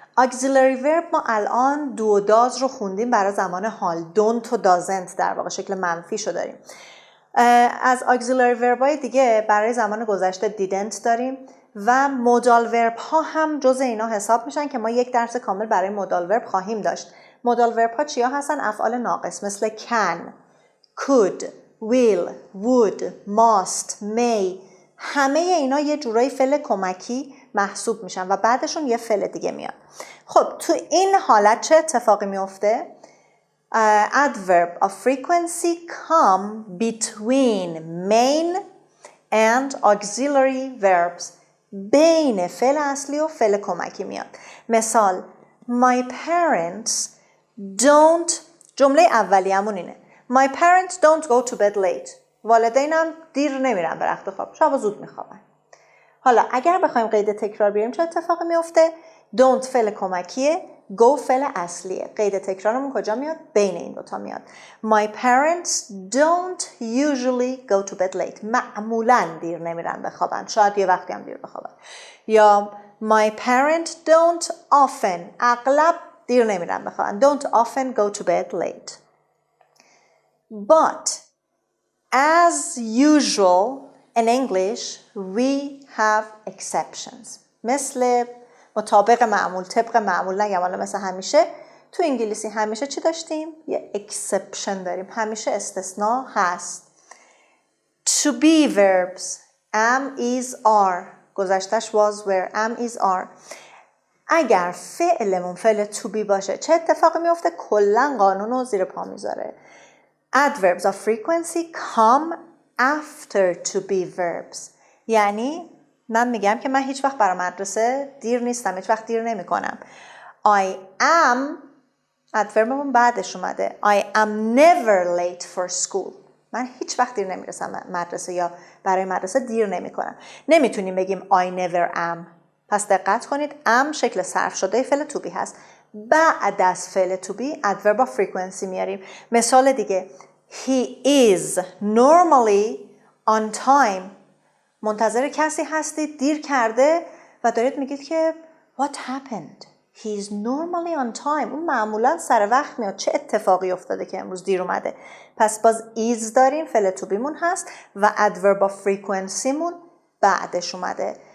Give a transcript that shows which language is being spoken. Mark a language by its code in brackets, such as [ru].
[fa] auxiliary verb ما الان do و does رو خوندیم برای زمان حال. don't و doesn't در واقع شکل منفی شو داریم. از auxiliary verb های دیگه برای زمان گذشته didn't داریم و modal verb ها هم جز اینا حساب میشن که ما 1 درس کامل برای modal verb خواهیم داشت. modal verb ها چیا هستن؟ افعال ناقص مثل can، could، will، would، must، may. همه اینا یه جورایی فعل کمکی محسوب میشن و بعدشون یه فعل دیگه میاد. خب تو این حالت چه اتفاقی میفته؟ [en] Adverb of frequency come between main and auxiliary verbs. [fa] بین فعل اصلی و فعل کمکی میاد. [en] مثال My parents don't، [fa] جمله اولیه‌مون اینه [en] My parents don't go to bed late. [fa] والدینم دیر نمیرن به رخت خواب، شب زود میخوابن. حالا اگر بخوایم قید تکرار بیاریم چه اتفاقی میفته؟ don't فعل کمکیه، go فعل اصلیه. قید تکرارمون کجا میاد؟ بین این دوتا میاد. [en] My parents don't usually go to bed late. [fa] معمولاً دیر نمیرن بخوابن، شاید یه وقتی هم دیر بخوابن. یا [en] my parents don't often، [fa] اغلب دیر نمیرن بخوابن. [en] don't often go to bed late. But as usual in English we have exceptions. [fa] مثل مطابق معمول، طبق معمول نگم، حالا مثل همیشه. تو انگلیسی همیشه چی داشتیم؟ یه exception داریم، همیشه استثناء هست. [en] To be verbs am is are، گذشتش was were، am is are. [fa] اگر فعلمون فعل to be باشه چه اتفاقی میفته؟ کلا قانون رو زیر پا میذاره. [en] adverbs of frequency come after to be verbs. [fa] یعنی من میگم که من هیچ وقت برای مدرسه دیر نیستم، هیچ وقت دیر نمی کنم. [en] I am، [fa] ادوربمون بعدش اومده. [en] I am never late for school. [fa] من هیچ وقت دیر نمیرسم مدرسه یا برای مدرسه دیر نمی کنم. نمیتونیم بگیم [en] I never am. [fa] پس دقت کنید am شکل صرف شده فعل to be هست. بعد از فعل to be adverb of frequency میاریم. مثال دیگه [en] He is normally on time. [fa] منتظر کسی هستید دیر کرده و دارید میگید که [en] What happened? He is normally on time. [fa] اون معمولا سر وقت میاد. چه اتفاقی افتاده که امروز دیر اومده؟ پس باز is داریم، فعل to be مون هست و adverb of frequency مون بعدش اومده.